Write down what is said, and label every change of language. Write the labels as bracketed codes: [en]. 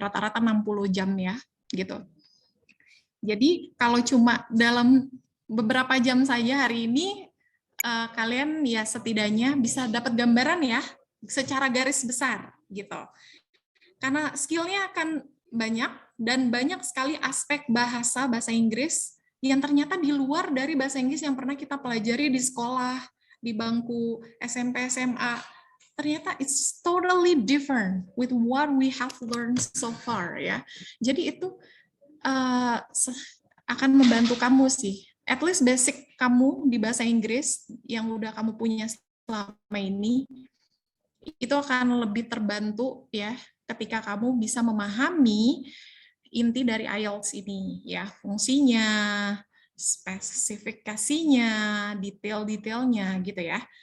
[id] Rata-rata 60 jam ya, gitu. Jadi kalau cuma dalam beberapa jam saja hari ini, kalian ya setidaknya bisa dapat gambaran ya, secara garis besar gitu. Karena skill-nya akan banyak, dan banyak sekali aspek bahasa Inggris yang ternyata di luar dari bahasa Inggris yang pernah kita pelajari di sekolah, di bangku SMP, SMA. Ternyata [en] it's totally different with what we have learned so far ya. [id] Jadi itu akan membantu kamu sih. [en] At least basic [id] kamu di bahasa Inggris yang udah kamu punya selama ini, itu akan lebih terbantu ya ketika kamu bisa memahami inti dari IELTS ini ya, fungsinya, spesifikasinya, detail-detailnya gitu ya.